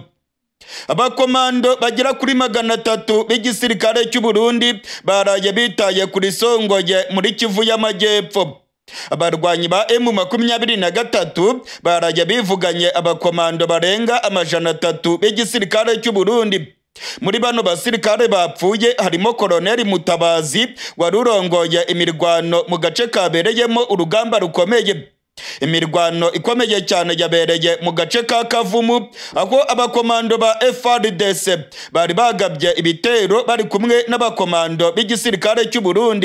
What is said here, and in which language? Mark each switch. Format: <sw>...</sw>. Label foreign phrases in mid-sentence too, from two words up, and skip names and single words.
<rw>Abakomando bagera kuri 300 b'igisirikare cy'u Burundi baraye bitaye kuri Songoye muri Kivu y'Amajyepfo. Abarwanyi ba M23 baraye bivuganye abakomando barenga 300 b'igisirikare cy'u Burundi. Muri bano basirikare bapfuye harimo Koloneli MUTABAZI warurongoye imirwano mu gace kabereyemo urugamba rukomeye. Imirwano ikomeye cyane yabereye mu gace ka Kavumu aho abakomando ba FARDC bari bagabye ibitero bari kumwe n'abakomando b'igisirikare cy'u Burundi.</rw>